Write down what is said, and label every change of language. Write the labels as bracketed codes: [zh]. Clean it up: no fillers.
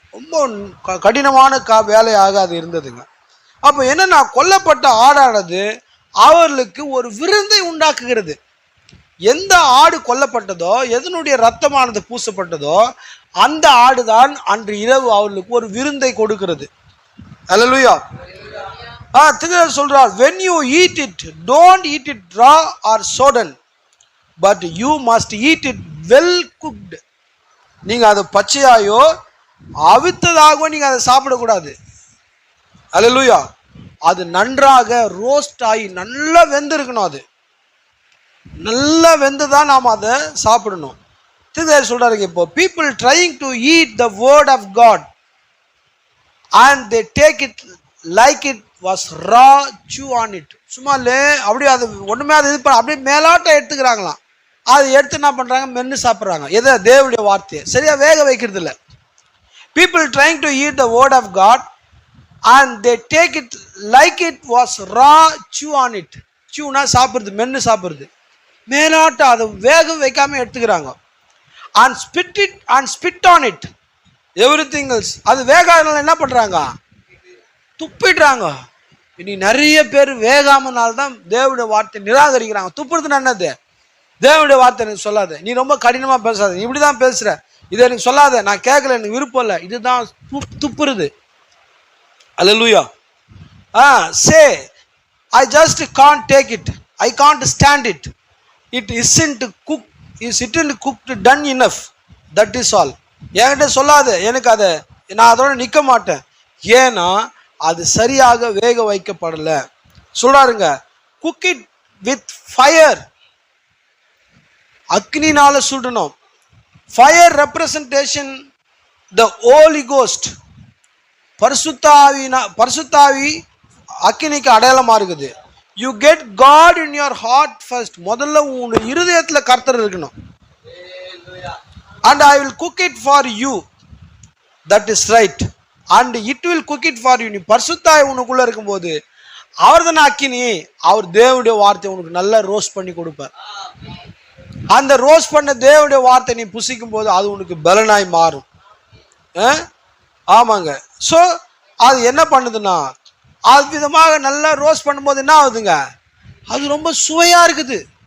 [ta] ரொம்ப கடினமான வேலையாக அது இருந்ததுங்க. அப்போ என்னன்னா, கொல்லப்பட்ட ஆடானது அவர்களுக்கு ஒரு விருந்தை உண்டாக்குகிறது. எந்த ஆடு கொல்லப்பட்டதோ, எதனுடைய ரத்தமானது பூசப்பட்டதோ அந்த ஆடுதான் அன்று இரவு அவர்களுக்கு ஒரு விருந்தை கொடுக்கிறது. அல்லேலூயா. திருமணம் சொல்றார், [en] when you eat it, don't eat it raw or sodden, but you must eat it well cooked. [ta] நீங்க அதை பச்சையாயோ அவித்ததாகவோ நீங்க அதை சாப்பிடக்கூடாது. அல்லேலூயா. அது நன்றாக ரோஸ்ட் ஆகி நல்லா வெந்திருக்கணும். அது நல்லா வெந்துதான் நாம் அதை சாப்பிடணும். சொல்றாரு, இப்போ [en] people trying to eat the word of God and they take it like it was raw, chew on it. [ta] சும்மா அப்படியே அது ஒண்ணுமே அது இது அப்படியே மேலாட்டம் எடுத்துக்கிறாங்களாம். அதை எடுத்து என்ன பண்றாங்க, மென்னு சாப்பிட்றாங்க. எதை? தேவனுடைய வார்த்தையை சரியா வேக வைக்கிறது இல்லை. [en] people trying to eat the word of God and they take it like it was raw, chew on it. [ta] chewனா சாப்பிடுறது, மென்னு சாப்பிடுறது. மேலாட்டம் அதை வேக வைக்காம எடுத்துக்கிறாங்க. [en] and spit on it everything else. [ta] அது வேகாதனால என்ன பண்றாங்க, துப்பிடுறாங்க. இனி நிறைய பேர் வேகாமனால்தான் தேவனுடைய வார்த்தை நிராகரிக்கிறாங்க. துப்புறதுன்னு என்னது? தேவனுடைய வார்த்தை எனக்கு சொல்லாத, நீ ரொம்ப கடினமா பேசாத, நீ இப்படிதான் பேசுற, இதை எனக்கு சொல்லாத, நான் கேட்கல, எனக்கு விருப்பம் இல்லை, இதுதான் துப்புறது. அல்லேலூயா. [en] say I just can't take it, I can't stand it, it isn't cooked done enough, that is all. [ta] என்கிட்ட சொல்லாத, எனக்கு அதை நான் அதோட நிக்க மாட்டேன், ஏன்னா அது சரியாக வேக வைக்கப்படல. சொல்றாருங்க, [en] cook it with fire. [ta] அக்னினால சுடணும். [en] fire representation the Holy Ghost. [ta] பரிசுத்தாவி அக்கினிக்கு அடையாளமா இருக்குது. [en] You get God in your heart first. [ta] முதல்ல உங்க இருதயத்துல கர்த்தர் இருக்கணும். [en] and I will cook it for you, that is right, and it will cook it for you. [ta] நீ பரிசுத்தாவி உனக்குள்ள இருக்கும்போது அவர் தான் அக்கினி, அவர் தேவனுடைய வார்த்தை உனக்கு நல்லா ரோஸ்ட் பண்ணி கொடுப்பார். அந்த ரோஸ்ட் பண்ண தேவனுடைய வார்த்தை நீ புசிக்கும் போது அது உனக்கு பலனாய் மாறும். ஆமாங்க. ஸோ அது என்ன பண்ணுதுன்னா, அது விதமாக நல்லா ரோஸ்ட் பண்ணும்போது என்ன ஆகுதுங்க, அது ரொம்ப சுவையா இருக்குது.